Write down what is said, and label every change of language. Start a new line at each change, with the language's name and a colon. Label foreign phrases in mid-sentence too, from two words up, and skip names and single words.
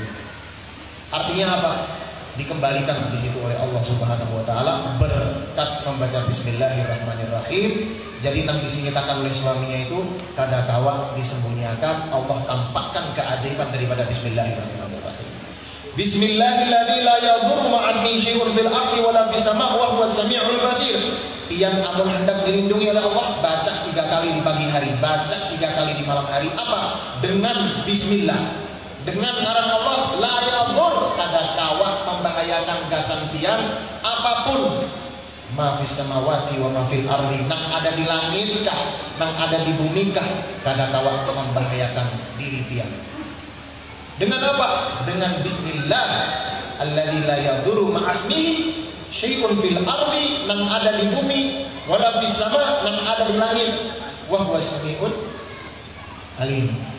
Indonesian: Artinya apa? Dikembalikan di situ oleh Allah
Arabic: سبحانه وتعالى
Indonesian: berkat membaca Bismillahirrahmanirrahim.
Banjar: Jadi yang disingitakan oleh suaminya itu kadakawa disembunyikan, Allah tampakkan keajaiban daripada Bismillahirrahmanirrahim.
Arabic: بسم الله الذي لا يضر مع اسمه شيء في الأرض ولا في السماء وهو السميع البصير.
Banjar: Yang amun hendak dilindungi oleh Allah, baca 3 kali di pagi hari, baca 3 kali di malam hari.
Indonesian: Apa? Dengan bismillah.
Banjar: Dengan ngaran Allah,
Arabic: لا يضر,
Banjar: kadakawa membahayakan gasan pian apapun.
Arabic: ما في السماوات وما في الأرض,
Banjar: nang ada di langit kah, nang ada di bumi kah, kadakawa membahayakan diri pian.
Indonesian: Dengan apa?
Arabic: Dengan بسم الله الذي لا يضر مع اسمه شيء في الأرض,
Banjar: nang ada di bumi,
Arabic: ولا في السماء,
Banjar: nang ada di langit,
Arabic: وهو السميع العليم.